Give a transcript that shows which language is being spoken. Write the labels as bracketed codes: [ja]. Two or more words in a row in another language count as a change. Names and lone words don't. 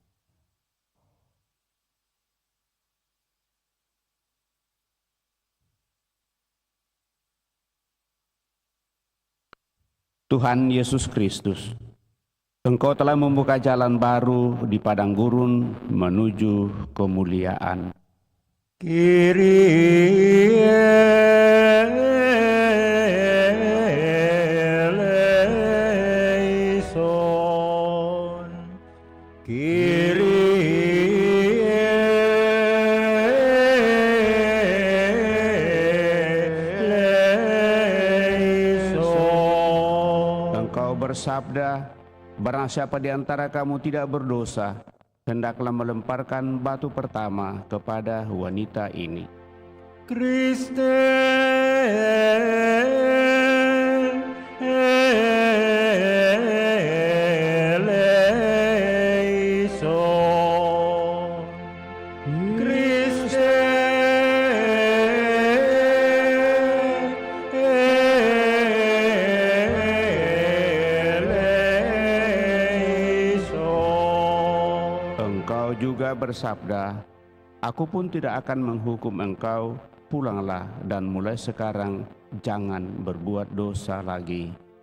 [id] Tuhan Yesus Kristus, Engkau telah membuka jalan baru di padang gurun menuju kemuliaan. [el] Kyrie eleison, Kyrie eleison. [id] Engkau bersabda, barang siapa di antara kamu tidak berdosa, hendaklah melemparkan batu pertama kepada wanita ini. [el] Christe eleison, Christe eleison. [id] Engkau juga bersabda, aku pun tidak akan menghukum engkau, pulanglah dan mulai sekarang jangan berbuat dosa lagi.